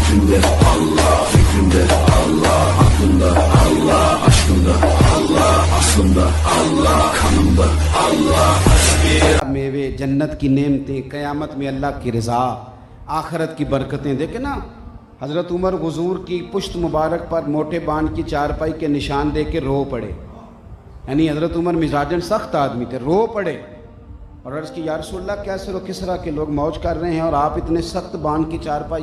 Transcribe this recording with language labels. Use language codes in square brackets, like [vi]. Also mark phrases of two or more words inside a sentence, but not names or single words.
[tr] Kalbimde Allah, fikrimde Allah, aklımda Allah, aşkımda Allah, aslımda Allah, kanımda Allah. [ur] میوے جنت کی نعمتیں، قیامت میں اللہ کی رضا، آخرت کی برکتیں. دیکھیں نا حضرت عمر حضور کی پشت مبارک پر موٹے بان کی چارپائی کے نشان دے کے رو پڑے. یعنی حضرت عمر مزاجن سخت آدمی تھے، رو پڑے اور عرض کی [ar] یا رسول اللہ [ur] کیسر و کسرا کے لوگ موج کر رہے ہیں اور آپ اتنے سخت بان کی چارپائی.